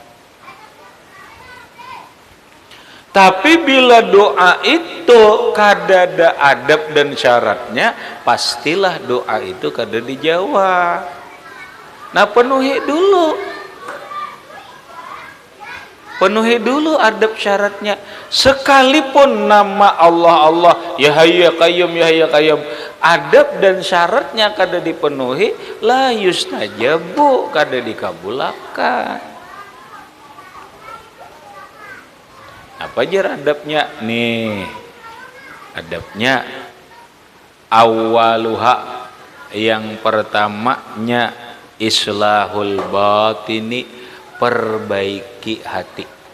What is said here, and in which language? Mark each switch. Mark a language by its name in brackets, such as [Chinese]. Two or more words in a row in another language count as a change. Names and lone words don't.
[Banjar] Tapi bila doa itu kada ada adab dan syaratnya, pastilah doa itu kada dijawab. Nah, penuhi dulu. Penuhi dulu adab syaratnya. Sekalipun nama Allah, [Arabic] يا حي يا قيوم، يا حي يا قيوم, [Banjar] adab dan syaratnya kada dipenuhi, [Arabic] لا يستجاب, [Banjar] kada dikabulakan. Apa aja adabnya? Nih, adabnya awaluha, yang pertamanya [Arabic] إصلاح الباطن, [Banjar] perbaiki hati.